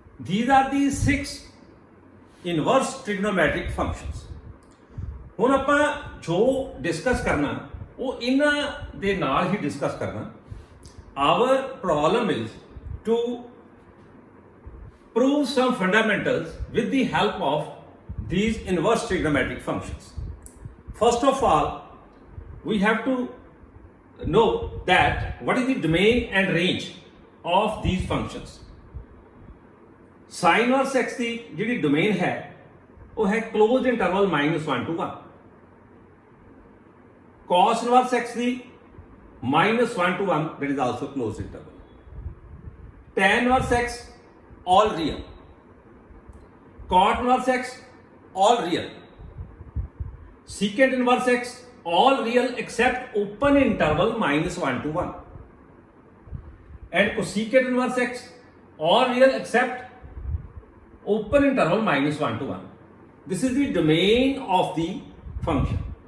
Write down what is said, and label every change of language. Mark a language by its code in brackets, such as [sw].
[en] These are the 6 inverse trigonometric functions. [pa] ਹੁਣ ਆਪਾਂ ਜੋ ਡਿਸਕਸ ਕਰਨਾ ਉਹ ਇਹਨਾਂ ਦੇ ਨਾਲ ਹੀ ਡਿਸਕਸ ਕਰਨਾ। [en] Our problem is to prove some fundamentals with the help of these inverse trigonometric functions. First of all, we have to know that what is the domain and range of these functions. [hi] Sine inverse x की जी domain है वो है close interval -1 to 1। [en] Cos inverse x की -1 to 1 that is also close interval. Tan inverse x all real, cot inverse x all real, secant inverse x all real except open interval -1 to 1 and cosecant inverse x all real except open interval -1 to 1. This is the domain of the function.